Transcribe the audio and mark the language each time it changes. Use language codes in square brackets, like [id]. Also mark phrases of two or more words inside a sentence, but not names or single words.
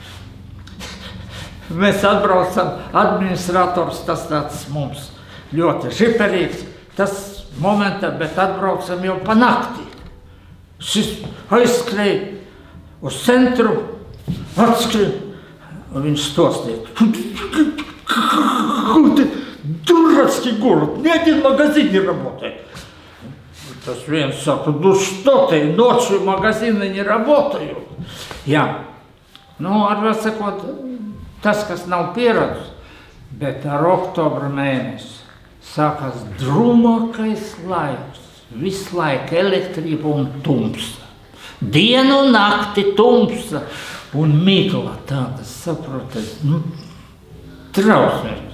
[lv] Mēs atbraucam, administrators, tas tāds mums ļoti žiperīgs, tas momentā, bet atbraucam jau pa nakti. Šis aizskrēja uz centru, atskrēja, un viņš stostīja. [ru] Дурацкий город, ни один магазин не работает. [lv] Tas viens saka, nu [ru] что ты, ночью магазины не работают. [lv] Jā, nu, arvien sakot, tas, kas nav pieradus, bet ar oktobra mēnesi sākās drūmākais laiks. Visu laiku elektrība un tumsa. Dienu un nakti tumsa un migla tāda, saprotat, trausmīgi.